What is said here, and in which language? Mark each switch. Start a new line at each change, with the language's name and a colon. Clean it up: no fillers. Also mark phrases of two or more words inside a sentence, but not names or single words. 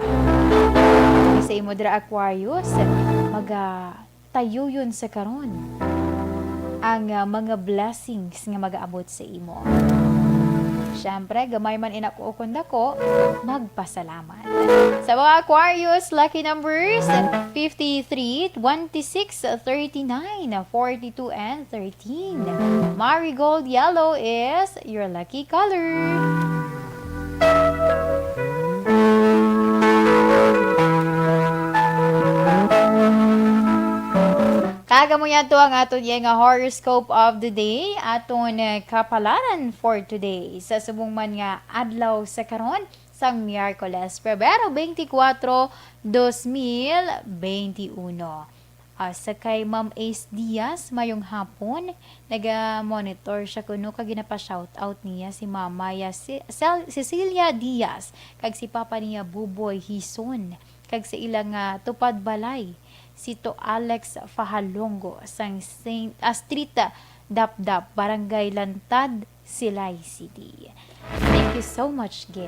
Hiligaynon: Sa imo dira Aquarius, tayo yun sa karon. ang mga blessings nga mag-aabot sa imo. Siyempre, gamay man inakuukon dako, magpasalamat. Sa mga
English: Aquarius, lucky numbers 53, 26, 39, 42, and 13. Marigold yellow is your lucky color.
Hiligaynon: Kagamo yan to ang aton nga
English: horoscope of the day,
Hiligaynon: aton kapalaran
English: for today.
Hiligaynon: Sa subong man nga adlaw sa karon sang Miyerkules, Pebrero 24, 2021. Sa kay Ma'am Ace Diaz, mayong hapon, naga-monitor siya kuno kag ginapa-shoutout niya si Mama Cecilia Diaz, kag si Papa niya Buboy Hison, kag sa ilang tupad balay, si to Alex Fahalongo sang Saint Street Dapdap, Barangay Lantad, Silay City.
English: Thank you so much, Gil.